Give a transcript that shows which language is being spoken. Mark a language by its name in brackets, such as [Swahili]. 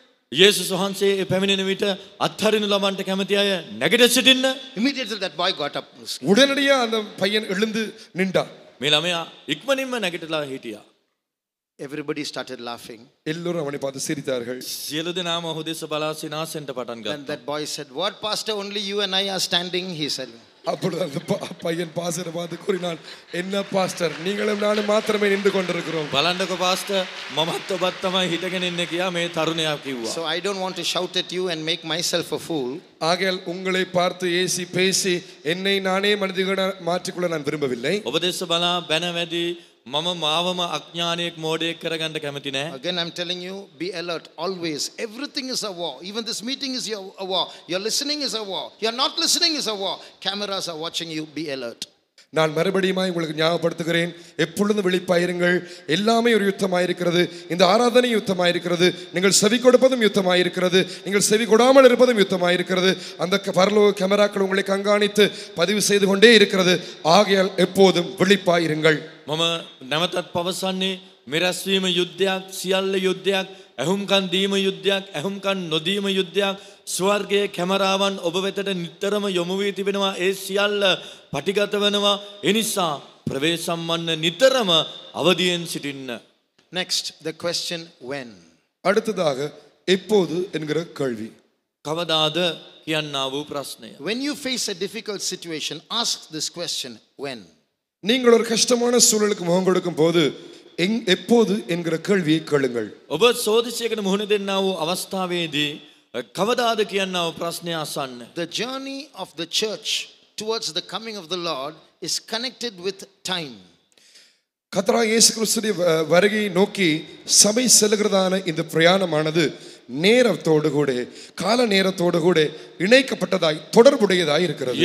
[Sinhala] යේසුස් වහන්සේ පැමිණෙන විට අත්හරිනු ලබන්නට කැමති අය නැගිට සිටින්න. [English] Immediately that boy got up. [Tamil] உடனடியா அந்த பையன் எழுந்து நின்றான். [Sinhala] මේ ළමයා ඉක්මනින්ම නැගිටලා හිටියා. [English] Everybody started laughing. [Tamil] எல்லோரும் அவனை பார்த்து சிரித்தார்கள். [Sinhala] සියලු දෙනාම ඔහු දෙස බලා සිනාසෙන්ට පටන් [English] Then [Sinhala] ගත්තා. [English] that boy said, "What, pastor, only you and I are standing?" He said. [Tamil] அப்பொழுது அந்த பையன் பாஸ்டரை பார்த்து கூறினான், என்ன பாஸ்டர், நீங்களும் நானும் மாத்திரமே நின்று கொண்டிருக்கிறோம். [Sinhala] බලන්නකො පාස්ටර් මමත් ඔබත් තමයි හිටගෙන ඉන්නේ කියා මේ තරුණයා කිව්වා. [English] So I don't want to shout at you and make myself a fool. [Tamil] ஆகையால் உங்களை பார்த்து ஏசி பேசி என்னை நானே மனிதனாக மாற்றிக்கொள்ள நான் விரும்பவில்லை. [Sinhala] ඔබ දෙස බලා බැන වැඩි මම මාවම අඥානියෙක් මෝඩයෙක් කරගන්න කැමති නෑ. [English] Again, I'm telling you, be alert always. Everything is a war. Even this meeting is a war. Your listening is a war. You're not listening is a war. Cameras are watching you. Be alert. [Tamil] நான் மறுபடியும் உங்களுக்கு ஞாபகப்படுத்துகிறேன், எப்பொழுதும் விழிப்பாயிருங்கள். எல்லாமே ஒரு யுத்தமாயிருக்கிறது. இந்த ஆராதனை யுத்தமாயிருக்கிறது. நீங்கள் செவி கொடுப்பதும் யுத்தமாயிருக்கிறது. நீங்கள் செவி கொடாமல் இருப்பதும் யுத்தமாயிருக்கிறது. அந்த பரலோக கேமராக்கள் உங்களை கண்காணித்து பதிவு செய்து கொண்டே இருக்கிறது. ஆகையால் எப்போதும் விழிப்பாயிருங்கள். [Sinhala] මම නැවතත් පවසන්නේ මෙරැස්වීම යුද්ධයක්, සියල්ල යුද්ධයක්, ඇහුම්කන් දීම යුද්ධයක්, ඇහුම්කන් නොදීම යුද්ධයක්. ස්වර්ගයේ කැමරාවන් ඔබ වෙතට නිතරම යොමු වී තිබෙනවා. ඒ සියල්ල පටිගත වෙනවා. ඒ නිසා ප්‍රවේශම්මන්න නිතරම අවදියෙන් සිටින්න. [English] Next, the question when. [Tamil] அடுத்ததாக எப்போது என்கிற கேள்வி. [Sinhala] කවදාද කියන්නා වූ ප්‍රශ්නය. [English] When you face a difficult situation, ask this question, when. [Tamil] நீங்கள் ஒரு கஷ்டமான சூழலுக்கு முகம் கொடுக்கும் போது எப்போது என்கிற கேள்வியை கேளுங்கள். [Sinhala] ඔබ සෝදිසියකට මුහුණ දෙන්නා වූ අවස්ථාවේදී කවදාද කියන්නා වූ ප්‍රශ්නය අසන්න. [English] The journey of the church towards the coming of the Lord is connected with time. [Tamil] கர்த்தராகிய இயேசு கிறிஸ்துவின் வருகையை நோக்கி சபை செல்கிறதான இந்த பிரயாணமானது நேரத்தோடு கூட கால நேரத்தோடு கூட இணைக்கப்பட்டதாய் தொடர்புடையதாய் இருக்கிறது.